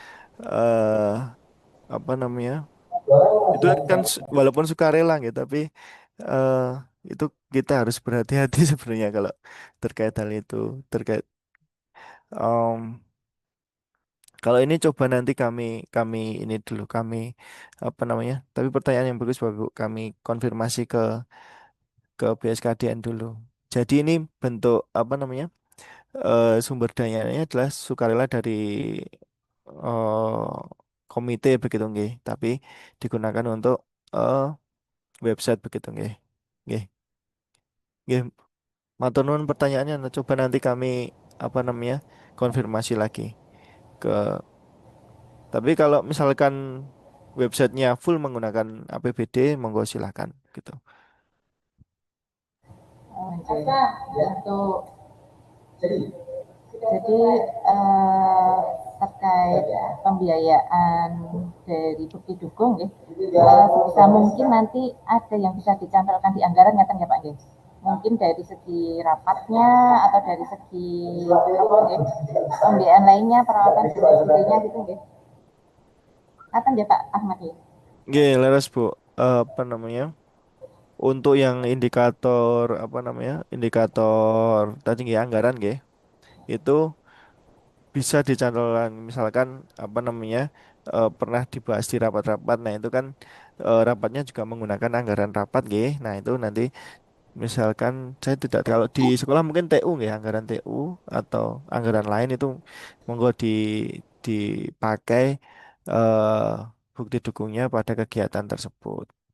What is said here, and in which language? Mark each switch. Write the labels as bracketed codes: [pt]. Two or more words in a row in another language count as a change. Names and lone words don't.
[id] apa namanya itu kan walaupun sukarela gitu, tapi itu kita harus berhati-hati sebenarnya kalau terkait hal itu terkait kalau ini coba nanti kami ini dulu kami apa namanya, tapi pertanyaan yang bagus Bapak, kami konfirmasi ke BSKDN dulu. Jadi ini bentuk apa namanya, sumber dananya adalah sukarela dari eh, komite begitu nggih, tapi digunakan untuk website begitu nggih. [jv] Nggih. Nggih, matur nuwun pertanyaannya. [id] Coba nanti kami apa namanya konfirmasi lagi ke. Tapi kalau misalkan websitenya full menggunakan APBD, monggo silakan gitu. Untuk jadi terkait pembiayaan dari bukti dukung ya, sebisa mungkin nanti ada yang bisa dicantumkan di anggaran ya Pak ya. Mungkin dari segi rapatnya atau dari segi apa ya, pembiayaan lainnya, peralatan dan sebagainya gitu ya. Atau ya Pak Ahmad ya. [jv] Nggih, leres Bu. [id] Apa namanya? Untuk yang indikator apa namanya? Indikator tadi nggih anggaran nggih. Itu bisa dicantumkan misalkan apa namanya? Pernah dibahas di rapat-rapat. Nah, itu kan rapatnya juga menggunakan anggaran rapat nggih. Nah, itu nanti misalkan saya tidak, kalau di sekolah mungkin TU nggih, anggaran TU atau anggaran lain itu monggo dipakai bukti dukungnya pada kegiatan tersebut.